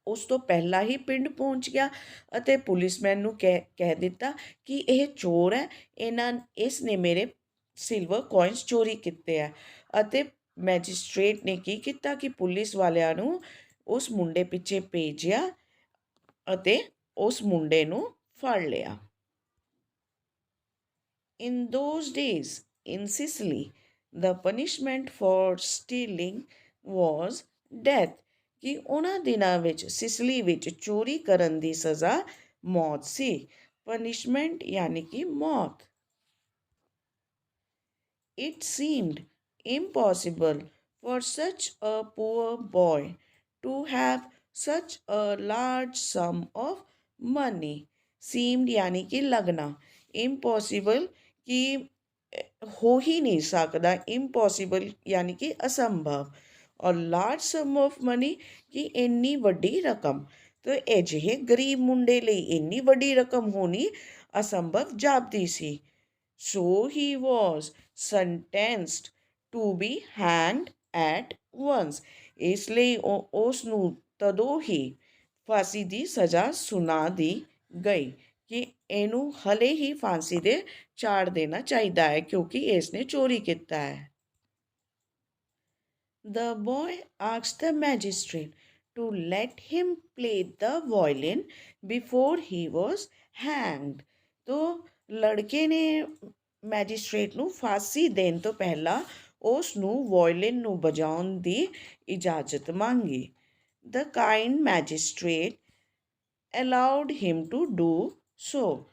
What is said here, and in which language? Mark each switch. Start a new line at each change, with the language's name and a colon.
Punjabi: ਉਸ ਤੋਂ ਪਹਿਲਾਂ ਹੀ ਪਿੰਡ ਪਹੁੰਚ ਗਿਆ ਅਤੇ ਪੁਲਿਸਮੈਨ ਨੂੰ ਕਹਿ ਦਿੱਤਾ ਕਿ ਇਹ ਚੋਰ ਹੈ, ਇਸ ਨੇ ਮੇਰੇ ਸਿਲਵਰ ਕੋਇਨਸ ਚੋਰੀ ਕੀਤੇ ਹੈ। ਅਤੇ ਮੈਜਿਸਟ੍ਰੇਟ ਨੇ ਕੀ ਕੀਤਾ ਕਿ ਪੁਲਿਸ ਵਾਲਿਆਂ ਨੂੰ ਉਸ ਮੁੰਡੇ ਪਿੱਛੇ ਭੇਜਿਆ ਅਤੇ ਉਸ ਮੁੰਡੇ ਨੂੰ ਫੜ ਲਿਆ।
English: In those days in Sicily, the punishment for stealing was death.
Punjabi: ਕਿ ਉਹਨਾਂ ਦਿਨਾਂ ਵਿੱਚ ਸਿਸਲੀ ਵਿੱਚ ਚੋਰੀ ਕਰਨ ਦੀ ਸਜ਼ਾ ਮੌਤ ਸੀ। ਪਨਿਸ਼ਮੈਂਟ ਯਾਨੀ ਕਿ ਮੌਤ।
English: It seemed impossible for such a poor boy to have such a large sum of money.
Punjabi: Seemed
Hindi: यानी कि लगना,
Punjabi: impossible कि ਹੋ ਹੀ ਨਹੀਂ ਸਕਦਾ, impossible
Hindi: यानी कि असंभव,
Punjabi: ਔਰ
English: large sum of money
Punjabi: ਕਿ ਇੰਨੀ ਵੱਡੀ ਰਕਮ। ਤਾਂ ਅਜਿਹੇ ਗਰੀਬ ਮੁੰਡੇ ਲਈ ਇੰਨੀ ਵੱਡੀ ਰਕਮ ਹੋਣੀ ਅਸੰਭਵ ਜਾਪਦੀ ਸੀ।
English: So he was sentenced to be hanged at once.
Punjabi: ਇਸ ਲਈ ਉਸ ਨੂੰ ਤਦੋਂ ਹੀ ਫਾਂਸੀ ਦੀ ਸਜ਼ਾ ਸੁਣਾ ਦੀ ਗਈ ਕਿ ਇਹਨੂੰ ਹਲੇ ਹੀ ਫਾਂਸੀ ਦੇ ਚਾੜ ਦੇਣਾ ਚਾਹੀਦਾ ਹੈ ਕਿਉਂਕਿ ਇਸ ਨੇ ਚੋਰੀ ਕੀਤਾ ਹੈ।
English: The boy asked the magistrate to let him play the violin before he was hanged.
Punjabi: तो ਲੜਕੇ ਨੇ ਮੈਜਿਸਟ੍ਰੇਟ ਨੂੰ ਫਾਂਸੀ ਦੇਣ ਤੋਂ ਪਹਿਲਾਂ ਉਸ ਨੂੰ ਵਾਇਲਿਨ ਨੂੰ ਵਜਾਉਣ ਦੀ ਇਜਾਜ਼ਤ ਮੰਗੀ।
English: The kind magistrate allowed him to do so.